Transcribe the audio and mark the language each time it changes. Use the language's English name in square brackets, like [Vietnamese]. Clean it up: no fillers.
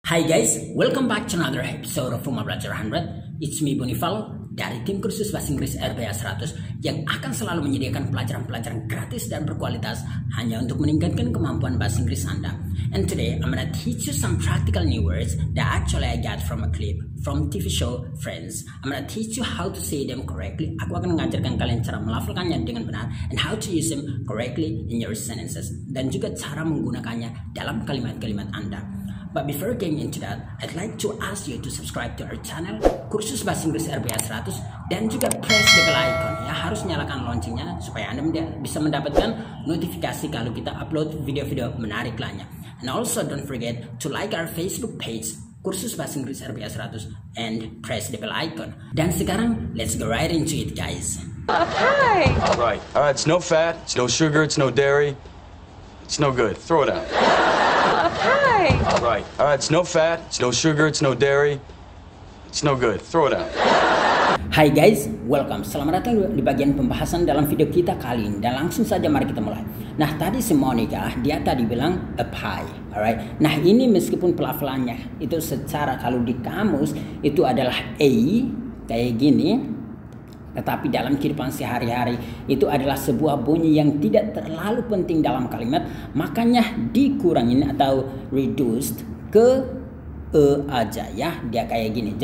[English] Hai guys, welcome back to another episode of Rumah Belajar 100. It's me [Indonesian] Bonifal dari tim kursus bahasa Inggris RBA 100 yang akan selalu menyediakan pelajaran-pelajaran gratis dan berkualitas hanya untuk meningkatkan kemampuan bahasa Inggris Anda. [English] And today I'm gonna teach you some practical new words that actually I got from a clip from TV show Friends. I'm gonna teach you how to say them correctly. [Indonesian] Aku akan mengajarkan kalian cara melafalkannya dengan benar [English] and how to use them correctly in your sentences, [Indonesian] dan juga cara menggunakannya dalam kalimat-kalimat Anda. [English] But before getting into that, I'd like to ask you to subscribe to our channel Kursus Bahasa Inggris RBA 100 [Indonesian] dan juga [English] press the bell icon [Indonesian] ya, harus nyalakan loncengnya supaya Anda bisa mendapatkan notifikasi kalau kita upload video-video menarik lainnya. [English] And also don't forget to like our Facebook page Kursus Bahasa Inggris RBA 100 and press the bell icon. [Indonesian] Dan sekarang [English] let's go right into it guys. Okay. All right, it's no fat, it's no sugar, it's no dairy. It's no good. Throw it out. Okay. All right, it's no fat, it's no sugar, it's no dairy. It's no good. Throw it out. Hai guys, welcome. [Indonesian] Selamat datang di bagian pembahasan dalam video kita kali ini. Dan langsung saja mari kita mulai. Nah, tadi si Monica, dia tadi bilang a pie, alright. Nah, ini meskipun pelafalannya itu secara kalau di kamus itu adalah a kayak gini, tetapi dalam kehidupan sehari-hari itu adalah sebuah bunyi yang tidak terlalu penting dalam kalimat, makanya dikurangin atau reduced ke aja ya, dia kayak gini.